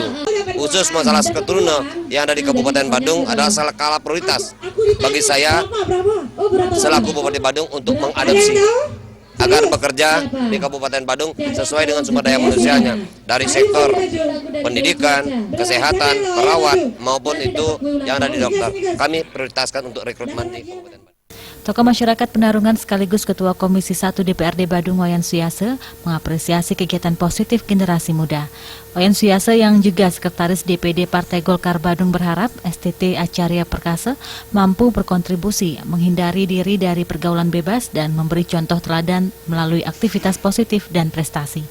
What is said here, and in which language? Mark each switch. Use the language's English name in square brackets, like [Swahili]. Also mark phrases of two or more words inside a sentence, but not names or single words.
[Indonesian] Khusus masalah Sketruno yang ada di Kabupaten Badung adalah skala prioritas bagi saya selaku Bupati Badung untuk mengadopsi agar bekerja di Kabupaten Badung sesuai dengan sumber daya manusianya dari sektor pendidikan, kesehatan, perawat maupun itu yang ada di dokter. Kami prioritaskan untuk rekrutmen di Kabupaten Badung. Tokoh masyarakat Penarungan sekaligus Ketua Komisi 1 DPRD Badung Wayan Suyase mengapresiasi kegiatan positif generasi muda. Wayan Suyase yang juga Sekretaris DPD Partai Golkar Badung berharap STT Acarya Perkasa mampu berkontribusi menghindari diri dari pergaulan bebas dan memberi contoh teladan melalui aktivitas positif dan prestasi.